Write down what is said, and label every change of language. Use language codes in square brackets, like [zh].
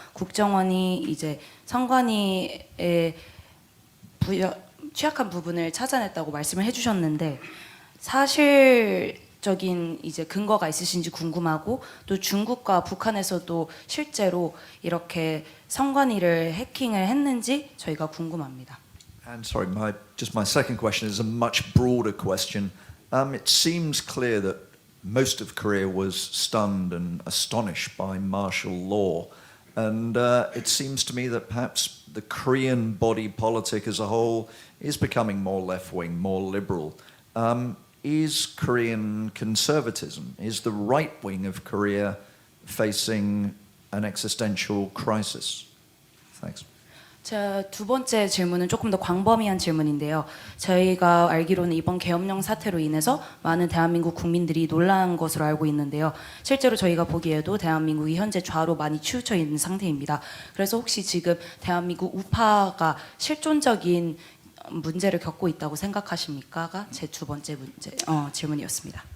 [ko] 국정원이 이제 선관위의 취약한 부분을 찾아냈다고 말씀을 해주셨는데 사실적인 이제 근거가 있으신지 궁금하고 또 중국과 북한에서도 실제로 이렇게 선관위를 해킹을 했는지 저희가 궁금합니다. [en] And sorry, my second question is a much broader question. It seems clear that most of Korea was stunned and astonished by martial law, and it seems to me that perhaps the Korean body politic as a whole is becoming more left-wing, more liberal. Is Korean conservatism, is the right wing of Korea facing an existential crisis? Thanks. [ko] 자, 두 번째 질문은 조금 더 광범위한 질문인데요. 저희가 알기로는 이번 계엄령 사태로 인해서 많은 대한민국 국민들이 놀란 것으로 알고 있는데요. 실제로 저희가 보기에도 대한민국이 현재 좌로 많이 치우쳐 있는 상태입니다. 그래서 혹시 지금 대한민국 우파가 실존적인 문제를 겪고 있다고 생각하십니까?가 제 두 번째 질문이었습니다.